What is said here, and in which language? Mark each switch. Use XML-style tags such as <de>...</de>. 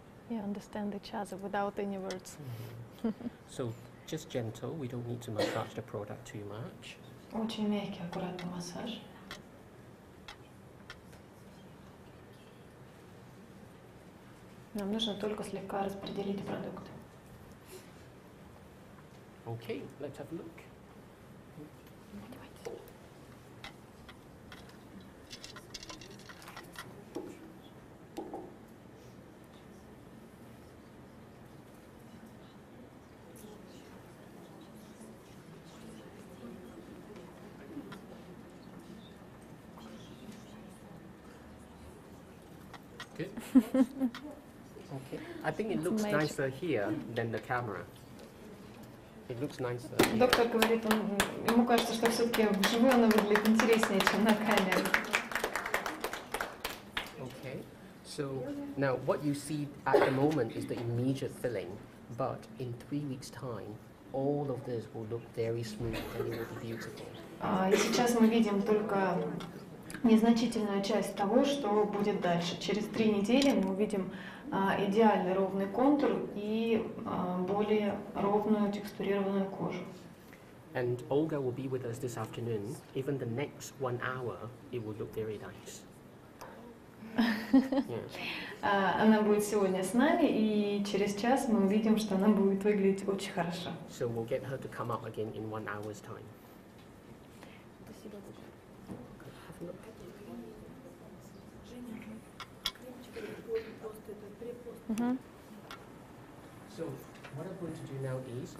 <en>You understand each other without any words. So just gentle, we don't need to massage the product too much.</en> <ru>Очень мягкий, аккуратный массаж. Нам нужно только слегка распределить продукт.</ru> <en>Okay, let's have a look. Good. Okay. I think it looks Magic. nicer here than the camera. It looks nicer.</en> <ru>Доктор говорит, ему кажется, что все-таки вживую она выглядит интереснее, чем на камере.</ru> <en>Okay. So now what you see at the moment is the immediate filling, but in 3 weeks' time, all of this will look very smooth and it will be beautiful.</en> <ru>И сейчас мы видим только незначительную часть того, что будет дальше. Через 3 недели мы увидим идеальный ровный контур и более ровную текстурированную кожу.</ru> <en>And Olga will be with us this afternoon. Even the next 1 hour, it will look very nice. Yeah.</en> <ru>Она будет сегодня с нами, и через час мы увидим, что она будет выглядеть очень хорошо.</ru> <en>So we'll get her to come up again in 1 hour's time.</en> <ru>Спасибо, доктор.</ru> <en>Have a look. So what I'm going to do now is</en>